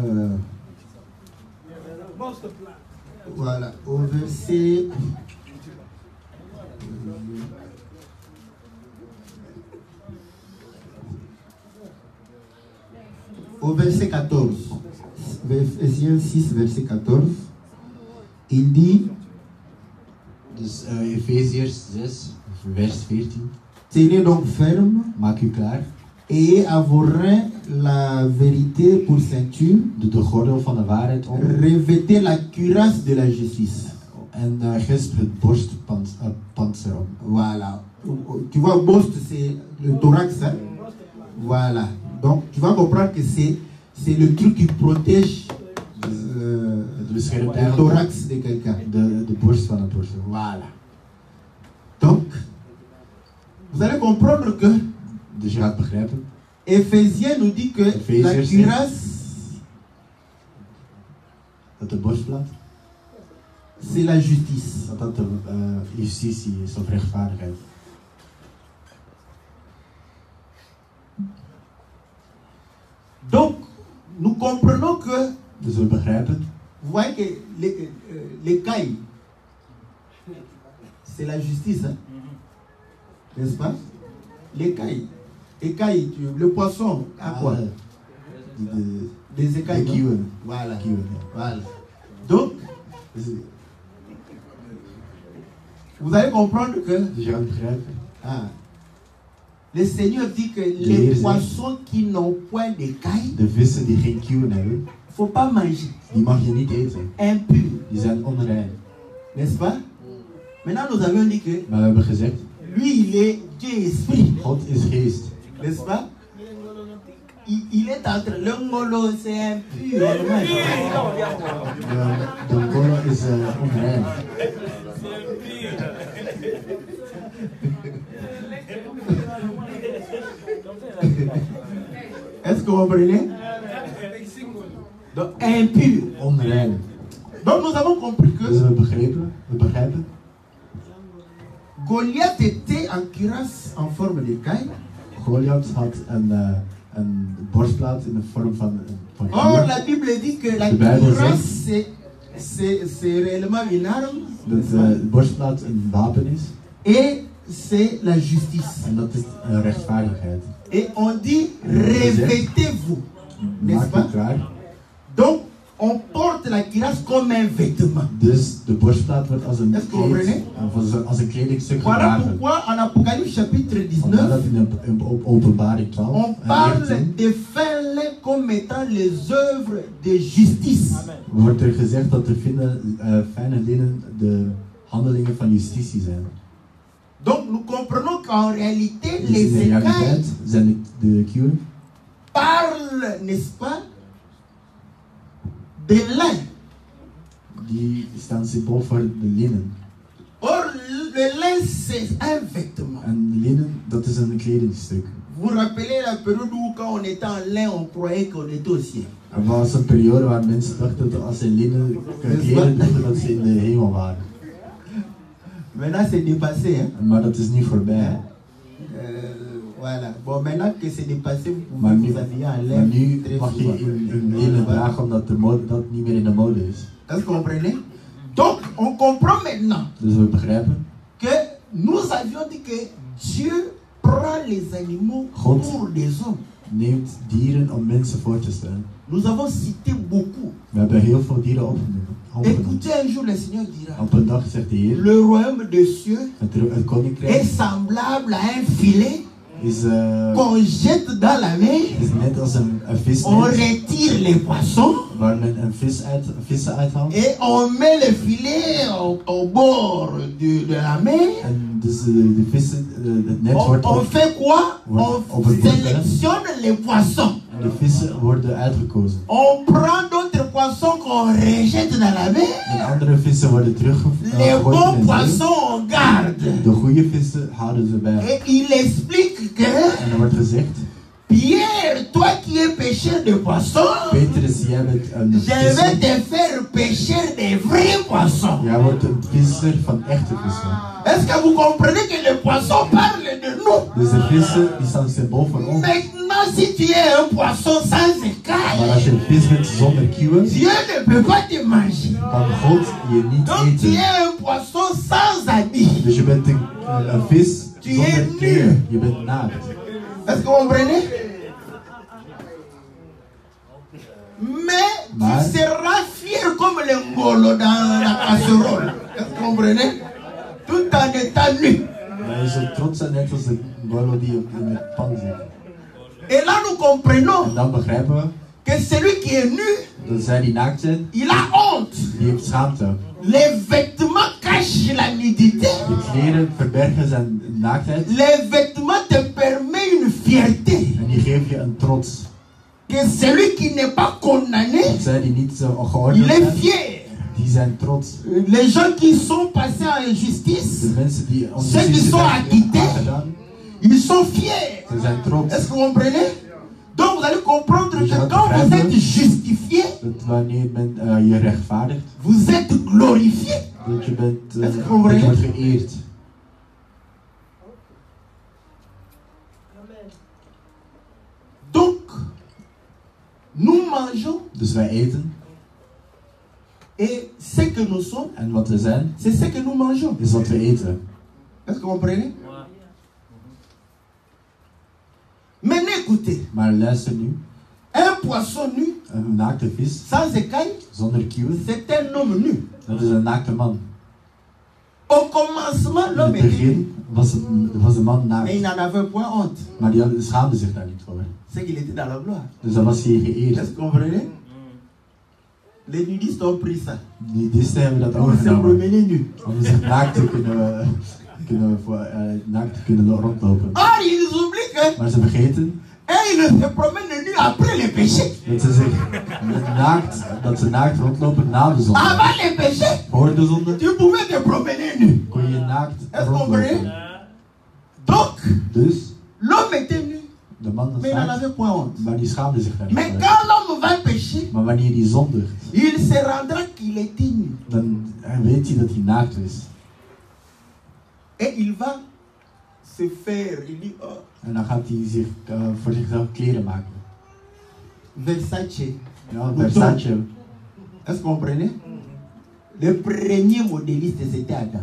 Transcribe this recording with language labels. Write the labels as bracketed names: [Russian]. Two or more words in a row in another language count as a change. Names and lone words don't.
[French] voilà, au verset... au verset 14. Éphésiens 6, verset 14. Il dit... [Dutch] Dus Efeziërs 6, vers 14. [French] Tenez donc ferme, [Dutch] Maak u klaar. [French] ayez à vos reins la vérité pour ceinture, [Dutch] Doe de gordel van de waarheid om. [French] revêtez la cuirasse de la justice. [Dutch] En gesp het borstpanzer om. [French] Voilà. Tu vois, Bost, c'est le thorax. Hein? Voilà. Donc, tu vas comprendre que c'est le truc qui protège le thorax de quelqu'un. [Dutch] De borst van een persoon. [French] Voilà. Donc, vous allez comprendre que [Dutch] Dus je gaat begrijpen. [French] Éphésiens nous dit que la cuirasse, [Dutch] Dat de borstplaat, [French] c'est la justice. [Dutch] dat de justitie is of rechtvaardigheid. [French] Donc, nous comprenons que, [Dutch] Dus we begrijpen [French] vous voyez que l'écaille, c'est la justice, hein? N'est-ce pas? L'écaille, le poisson, à quoi? Des écailles. [Dutch] de kieuwen. [French] Voilà. [Dutch] Kieuwen, ja. [French] Voilà. Donc, vous allez comprendre que [Dutch] Dus je gaat begrijpen. [French] le Seigneur dit que les poissons qui n'ont point d'écailles, [Dutch] De vissen die geen kieuwen hebben, [French] il ne faut pas manger. [Dutch] die mag je niet eten. [French] Impur. [Dutch] Die zijn onrein. [French] N'est-ce pas? Maintenant, nous avons dit que [Dutch] Maar we hebben gezegd, [French] lui, il est Dieu esprit. [Dutch] God is geest. [French] N'est-ce pas? Il est entre le ngolo, c'est impur. [Dutch] De ngolo is onrein. [French] Est-ce que vous comprenez? Donc, impur. [Dutch] Onrein. [French] Donc, nous avons compris [Dutch] Dus [French] que [Dutch] we begrijpen. [French] Goliath était en cuirasse en forme d'écaille. [Dutch] Goliath had een borstplaat in de vorm van [French] Or, [Dutch] kieuwen. [French] la Bible dit que la [Dutch] De Bijbel [French] cuirasse, c'est réellement une arme. [Dutch] Dat de borstplaat een wapen is. [French] Et c'est la justice. [Dutch] En dat is rechtvaardigheid. [French] Et on dit, revêtez-vous. N'est-ce [Dutch] Maak [French] pas? [Dutch] u klaar. [French] Donc, on porte la cuirasse comme un vêtement. [Dutch] Dus de borstplaat wordt als een [French] Est-ce que vous comprenez? [Dutch] kleed, als een kledingstuk [French] Voilà [Dutch] gedragen. [French] pourquoi en Apocalypse chapitre [Dutch] Vandaar dat [French] 19, [Dutch] in Openbaring 12 [French] on parle [Dutch] 19 [French] des fins laits comme étant les œuvres de justice. [Dutch] wordt er gezegd dat de fijne linnen de handelingen van justitie zijn. [French] Donc nous comprenons qu'en réalité, [Dutch] Dus in [French] les [Dutch] de [French] écailles [Dutch] realiteit zijn de kieuwen [French] parlent, n'est-ce pas, de lin. [Dutch] die staan symbool voor de linnen. [French] Or, le lin, c'est un vêtement. [Dutch] En de linnen, dat is een kledingstuk. [French] Vous vous rappelez la période où quand on était en lin, on croyait qu'on était au ciel. [Dutch] Er was een periode waar mensen dachten dat als ze linnen kleden droegen dat ze in de hemel waren. [French] Maintenant, c'est dépassé. Hein? [Dutch] Maar dat is niet voorbij. Hè? [French] Voilà. Bon, maintenant que c'est dépassé, vous pouvez [Dutch] Maar nu, [French] vous habiller en [Dutch] maar [French] laine [Dutch] nu [French] très [Dutch] mag je [French] souvent. [Dutch] een lenen dragen omdat de mode, dat niet meer in de mode is. [French] Est-ce que vous comprenez? Donc, on comprend maintenant [Dutch] Dus we begrijpen, [French] que nous avions dit que Dieu prend les animaux [Dutch] God [French] pour des hommes. [Dutch] neemt dieren om mensen voor te stellen. [French] Nous avons cité beaucoup. [Dutch] We hebben heel veel dieren opgenomen. [French] Écoutez, un jour le Seigneur dira, [Dutch] Op een dag zegt de Heer, [French] le royaume des cieux [Dutch] het [French] est [Dutch] koninkrijk [French] semblable à un filet [Dutch] is, [French] qu'on jette dans la mer. [Dutch] is net als een visnet [French] On retire les poissons [Dutch] waar men een vissen uithaalt. [French] et on met le filet au bord de la mer. [Dutch] En dus de vissen, het net wordt [French] On fait quoi? [Dutch] Wordt [French] On [Dutch] op het bord, hè? [French] sélectionne les poissons. [Dutch] en de vissen worden uitgekozen. [French] On prend d'autres poissons qu'on rejette dans la mer. [Dutch] En andere vissen worden [French] Les [Dutch] teruggegooid [French] bons [Dutch] in de zee. [French] poissons on garde. [Dutch] De goede vissen houden ze bij. [French] Et il explique que [Dutch] En er wordt gezegd, [French] Pierre, toi qui es pêcheur de poissons, [Dutch] Petrus, jij bent een [French] je vais [Dutch] visser. [French] te faire pêcheur des vrais poissons. [Dutch] Jij wordt een visser van echte vissen. [French] Est-ce que vous comprenez que les poissons parlent de nous? [Dutch] Dus de vissen die staan symbool voor ons. [French] Maintenant, si tu es un poisson sans [Dutch] Maar [French] écailles, [Dutch] als je een vis bent zonder kieuwen, [French] Dieu ne peut pas te manger. [Dutch] kan God je niet [French] Donc tu [Dutch] eten. [French] es un poisson sans habit. [Dutch] Dus je bent een vis [French] Tu [Dutch] zonder [French] es [Dutch] kleren. Je bent naakt. [French] Est-ce que vous comprenez? Mais [Dutch] Maar- [French] tu seras fier comme le ngolo dans la casserole. Est-ce que vous comprenez? Tout en étant nu. [Dutch] Maar je zult trots zijn net als de ngolo die in de pan zit. [French] Et là nous comprenons [Dutch] En dan begrijpen we [French] que celui qui est nu, [Dutch] dat zij die naakt zijn, [French] il a honte. [Dutch] die heeft schaamte. [French] Les vêtements cachent la nudité. [Dutch] De kleren verbergen zijn naaktheid. [French] Les vêtements te permettent une fierté. [Dutch] En die geven je een trots. [French] Que celui qui n'est pas condamné, [Dutch] Zij die niet zo [French] il [Dutch] geoordeeld [French] est [Dutch] zijn, [French] fier. [Dutch] die zijn trots. [French] Les gens qui sont passés en justice, [Dutch] De mensen die [French] Ceux qui sont acquittés. [Dutch] aangedaan, [French] ils sont fiers. [Dutch] ze zijn trots. [French] Est-ce que vous comprenez? Donc vous allez comprendre [Dutch] Je [French] que [Dutch] vais [French] quand vous [Dutch] begrijpen. [French] êtes justifié, [Dutch] Dat wanneer men je rechtvaardigt, [French] vous êtes glorifié. [Dutch] dat je bent [French] Est-ce que vous [Dutch] dat [French] comprenez? [Dutch] je wordt geëerd. [French] Donc, nous mangeons [Dutch] Dus wij eten. [French] et ce que nous sommes, [Dutch] En wat we zijn, [French] c'est ce que nous mangeons. [Dutch] is wat we eten. [French] Est-ce que vous comprenez? Maintenant écoutez, [Dutch] Maar luister nu. [French] un poisson nu, [Dutch] Een naakte vis, [French] sans écailles, [Dutch] zonder kieuwen, [French] c'est un homme nu. [Dutch] dat is een naakte man. [French] Au commencement, [Dutch] In [French] l'homme [Dutch] het [French] était nu, [Dutch] begin was de man [French] mais il [Dutch] naakt. [French] n'en avait point honte. [Dutch] Maar die schaamde zich daar niet voor. [French] C'est qu'il était dans la gloire. [Dutch] Dus dan was hij [French] Est-ce [Dutch] geëerd. [French] que vous comprenez? Les nudistes ont pris ça. [Dutch] Die disten hebben dat [French] Pour se [Dutch] overgenomen. [French] promener nu. [Dutch] Om zich naakt te kunnen rondlopen. [French] Or, ils oublient que [Dutch] Maar ze vergeten [French] ils se promènent nu après le péché. [Dutch] dat ze naakt rondlopen na de zonde. [French] Avant le péché, [Dutch] Voor de zonde [French] tu pouvais te promener nu. [Dutch] kon je naakt [French] Est-ce que vous comprenez? [Dutch] rondlopen. [French] Donc, [Dutch] Dus [French] l'homme était nu, [Dutch] de man was [French] mais il n'en [Dutch] naakt, [French] avait point honte. [Dutch] maar die schaamde zich daar niet [French] Mais [Dutch] voor. [French] quand l'homme va pécher, [Dutch] Maar wanneer die zondigt, [French] il se rendra qu'il était nu. [Dutch] dan weet hij dat hij naakt is. [French] Et il va se faire, il dit, oh, [Dutch] En dan gaat hij zich voor zichzelf kleren maken. [French] Versace. [Dutch] Ja, Versace. [French] Est-ce que vous comprenez? Le premier modéliste, c'était Adam.